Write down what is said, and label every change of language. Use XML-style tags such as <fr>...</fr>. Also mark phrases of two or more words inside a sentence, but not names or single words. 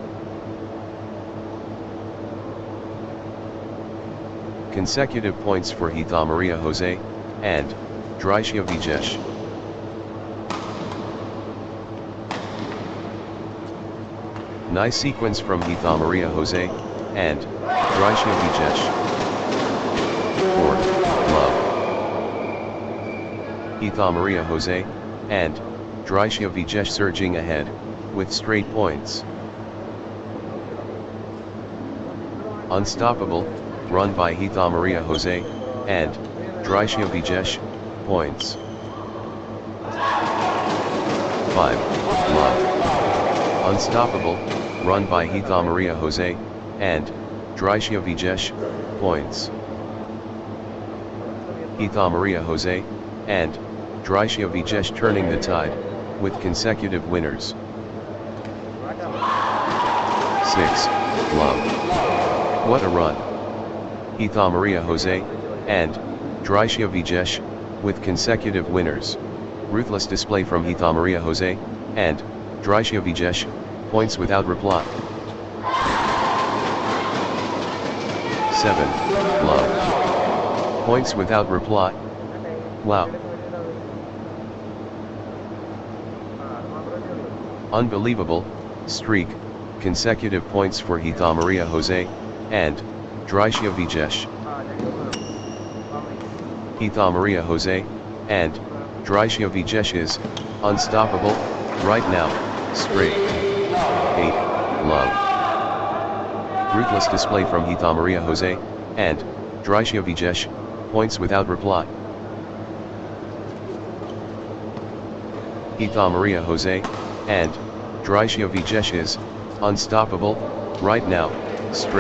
<en>Consecutive points for Hitha Maria Jose, and Drisha Vijesh. Nice sequence from Hitha Maria Jose, and Drisha Vijesh. 4. Love. Hitha Maria Jose, and Drisha Vijesh surging ahead, with straight points. Unstoppable, run by Hitha Maria Jose, and Drisha Vijesh, points. 5. Love. Unstoppable, run by Hitha Maria Jose, and Drisha Vijesh, points. Hitha Maria Jose, and Drisha Vijesh turning the tide, with consecutive winners. 6. Love. What a run. Hitha Maria Jose, and Drisha Vijesh, with consecutive winners. Ruthless display from Hitha Maria Jose, and Drisha Vijesh, points without reply. 7. Love. Points without reply. Wow. Unbelievable streak, consecutive points for Hitha Maria Jose, and Drisha Vijesh. Hitha Maria Jose, and Drisha Vijesh is unstoppable right now. Straight. 8. Love. Ruthless display from Hitha Maria Jose, and Drisha Vijesh, points without reply. Hitha Maria Jose, and Drisha Vijesh is unstoppable right now. Straight.</en>